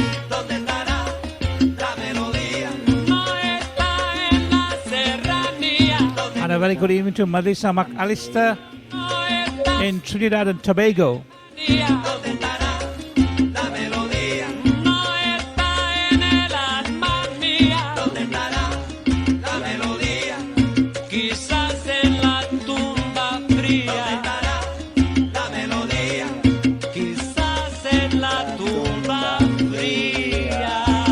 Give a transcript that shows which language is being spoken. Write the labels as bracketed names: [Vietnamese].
[Spanish] ¿Dónde estará la melodía? No está en la serranía. [English] and a very good evening to Melissa McAllister [Spanish] No está [English] in Trinidad and Tobago. [Spanish] ¿Dónde estará la melodía? No está en el alma mía. ¿Dónde estará la melodía? Quizás en la tumba fría. ¿Dónde estará la melodía? Quizás en la tumba fría.